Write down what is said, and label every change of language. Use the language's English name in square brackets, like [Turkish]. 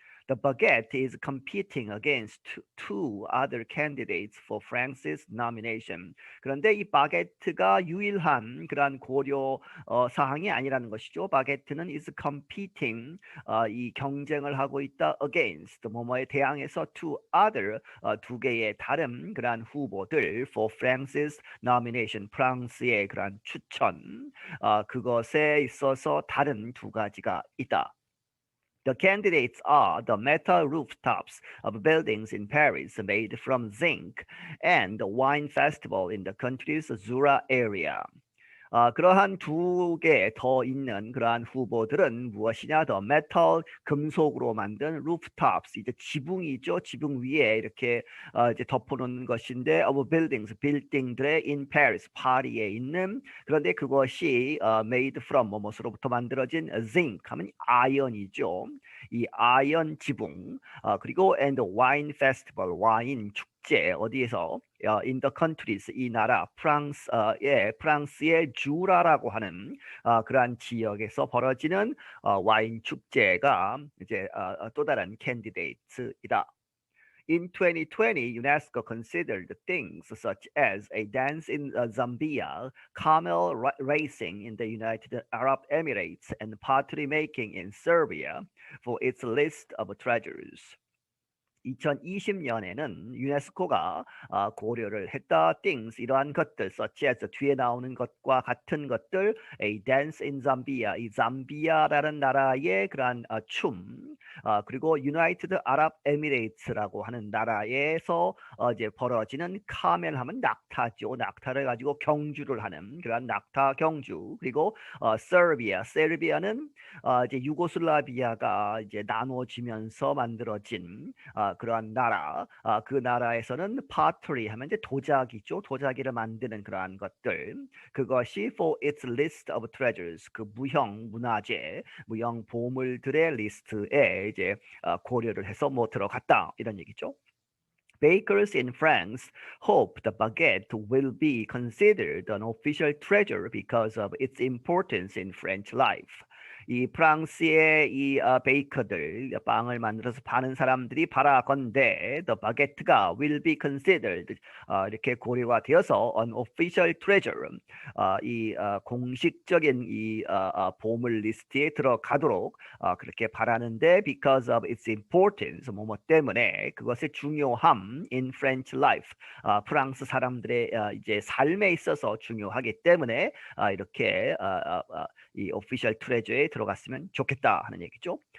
[English] The baguette is competing against two other candidates for France's nomination. [Korean] 그런데 이 바게트가 유일한 그러한 고려 사항이 아니라는 것이죠. 바게트는 [English] is competing [Korean] 이 경쟁을 하고 있다 against 뭐뭐에 대항해서 [English] two other [Korean] 두 개의 다른 그러한 후보들 [English] for France's nomination [Korean] 프랑스의 그러한 추천 그것에 있어서 다른 두 가지가 있다. [English] The candidates are the metal rooftops of buildings in Paris made from zinc and the wine festival in the country's Jura area. [Korean] 그러한 두 개 더 있는 그러한 후보들은 무엇이냐? [English] The metal [Korean] 금속으로 만든 rooftops 이제 지붕이죠. 지붕 위에 이렇게 이제 덮어놓는 것인데 [English] of buildings [Korean] 빌딩들의 [English] in Paris [Korean] 파리에 있는 그런데 그것이 [English] made from [Korean] 뭐뭐로부터 만들어진 zinc 하면 아연이죠. 이 아연 지붕 그리고 [English] and wine festival [Korean] 와인 축제 어디에서 [English] in the countries [Korean] 이 나라 프랑스의 주라라고 하는 그러한 지역에서 벌어지는 와인 축제가 이제 또 다른 캔디데이트이다. [English] In 2020, UNESCO considered things such as a dance in Zambia, camel racing in the United Arab Emirates, and pottery making in Serbia for its list of treasures. [Korean] 2020년에는 유네스코가 고려를 했다. things 이러한 것들 [English] such as [Korean] 뒤에 나오는 것과 같은 것들 [English] a dance in Zambia [Korean] 이 잠비아라는 나라의 그러한 춤 그리고 United Arab Emirates라고 하는 나라에서 이제 벌어지는 카멜 하면 낙타죠. 낙타를 가지고 경주를 하는 그러한 낙타 경주 그리고 세르비아는 이제 유고슬라비아가 이제 나눠지면서 만들어진 그러한 나라, 그 나라에서는 pottery 하면 이제 도자기죠. 도자기를 만드는 그러한 것들. 그것이 [English] for its list of treasures, [Korean] 그 무형 문화재, 무형 보물들의 리스트에 이제 고려를 해서 뭐 들어갔다 이런 얘기죠. [English] Bakers in France hope the baguette will be considered an official treasure because of its importance in French life. [Korean] 이 프랑스의 이 베이커들 빵을 만들어서 파는 사람들이 바라건대 [English] the baguette [Korean] 가 [English] will be considered [Korean] 이렇게 고려가 되어서 [English] an official treasure [Korean] 이 공식적인 이 보물 리스트에 들어가도록 그렇게 바라는데 [English] because of its importance [Korean] 뭐뭐 때문에 그것의 중요함 [English] in French life [Korean] 프랑스 사람들의 이제 삶에 있어서 중요하기 때문에 이렇게 이 [English] official treasure [Korean] 에 들어갔으면 좋겠다 하는 얘기죠.